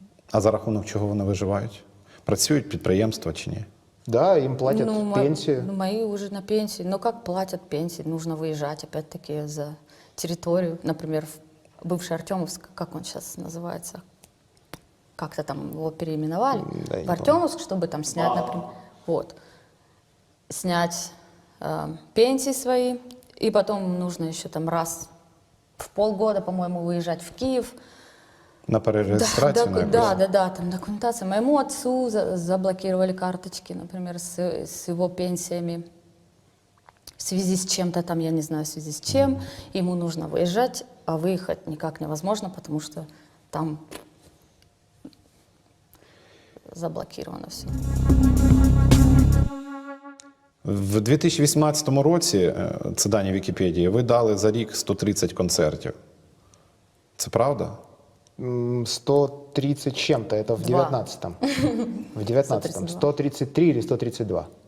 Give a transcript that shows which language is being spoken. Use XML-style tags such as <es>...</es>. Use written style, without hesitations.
<uk>А за рахунок чого вони виживають? Працюють підприємства чи ні?</uk> <ru>Да, им платят пенсию. Мои уже на пенсии. Но как платят пенсии? Нужно выезжать опять-таки за территорию. Например, бывший Артемовск, как он сейчас называется? Как-то там его переименовали. Да, я В Артемовск, чтобы там снять, например, вот, снять пенсии свои. И потом нужно еще там раз в полгода, по-моему, выезжать в Киев.</ru> <uk>На перереєстрацію на якусь?</uk> <ru>Да, там документация. Моему отцу заблокировали карточки, например, с его пенсиями. В связи с чем-то там, я не знаю, в связи с чем. Ему нужно выезжать, а выехать никак невозможно, потому что там заблокировано все.</ru> <uk>В 2018 році, це дані Вікіпедії, ви дали за рік 130 концертів. Це правда?</uk> <ru>130 чем-то, это в Два. 19-м. В 19-м. 133 или 132.</ru>